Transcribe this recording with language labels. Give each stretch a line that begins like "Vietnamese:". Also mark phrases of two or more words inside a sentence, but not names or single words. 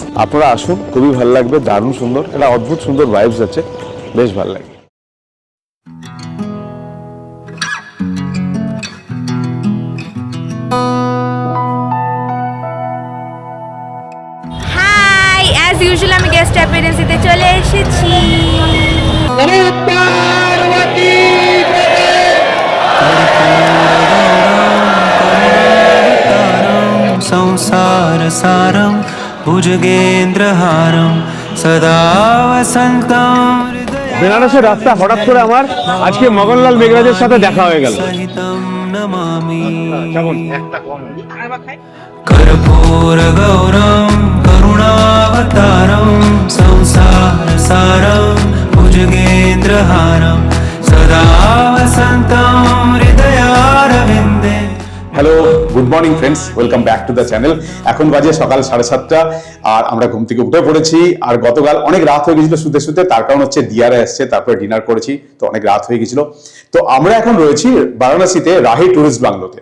Bangla: আপনারা আসুন, খুবই ভালো লাগবে, দারুণ সুন্দর, একটা অদ্ভুত সুন্দর ভাইবস আছে, বেশ ভালো লাগে। হাই,
English: as usual
Bangla: আমি
English: guest appearance
Bangla: চলে এসেছি।
Sanskrit: संसार सारं भुजगेन्द्रहारं सदा वसन्तं
Bangla: বেনারসের রাস্তা হঠাৎ করে আমার আজকে মগনলাল মেঘরাজের সাথে দেখা হয়ে গেল।
Sanskrit: सहितं नमामि कर्पूरगौरं करुणावतारं संसार सारं भुजगेन्द्रहारं सदा वसन्तं हृदयारविन्दे।
English: Hello, good morning friends, welcome back to the channel.
Bangla: এখন বাজে সকাল 7:30 আর আমরা ঘুম থেকে উঠে পড়েছি। আর গতকাল অনেক রাত হয়ে গেছিল শুতে শুতে, তার কারণ হচ্ছে দিয়ারা এসছে, তারপরে ডিনার করেছি, তো অনেক রাত হয়ে গেছিল। তো আমরা এখন রয়েছি বারাণসীতে রাহি টুরিস্ট বাংলোতে।